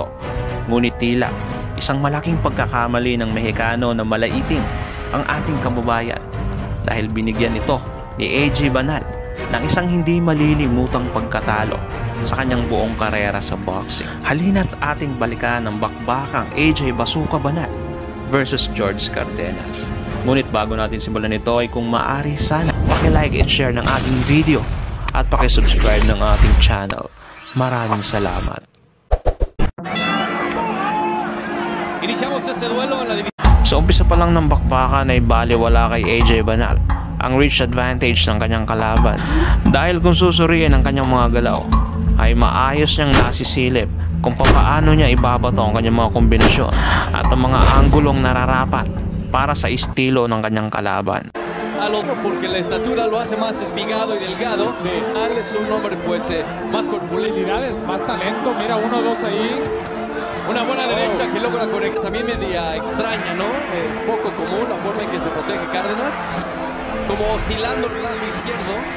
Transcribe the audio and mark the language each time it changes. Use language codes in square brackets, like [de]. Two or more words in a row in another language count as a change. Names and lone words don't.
[tl] Ngunit tila isang malaking pagkakamali ng Mexicano na malaitin ang ating kababayan dahil binigyan ito ni AJ Banal ng isang hindi malilimutang pagkatalo sa kanyang buong karera sa boxing. Halina't ating balikan ang bakbakang AJ Bazooka Banal versus George Cardenas. Ngunit bago natin simulan ito ay kung maaari sana paki- [en] like and share [tl] ng ating video at paki-subscribe ng ating channel. Maraming salamat. [es] Iniciamos ese duelo en la división. [tl] Sa umpisa pa lang ng bakbakan ay baliwala kay AJ Banal ang [en] reach advantage [tl] ng kanyang kalaban dahil kung susuriin ang kanyang mga galaw ay maayos niyang nasisilip kung paano niya ibabato ang kanyang mga kombinasyon at ang mga anggulong nararapat para sa estilo ng kanyang kalaban. [es] Al otro porque la estatura lo hace más espigado y delgado. Sí. Al es un hombre pues más corpulento, más talento. Mira, 1-2 ahí. Una buena derecha que logra conectar, también media extraña, ¿no? Poco común la forma en que se protege Cárdenas, como oscilando el brazo izquierdo.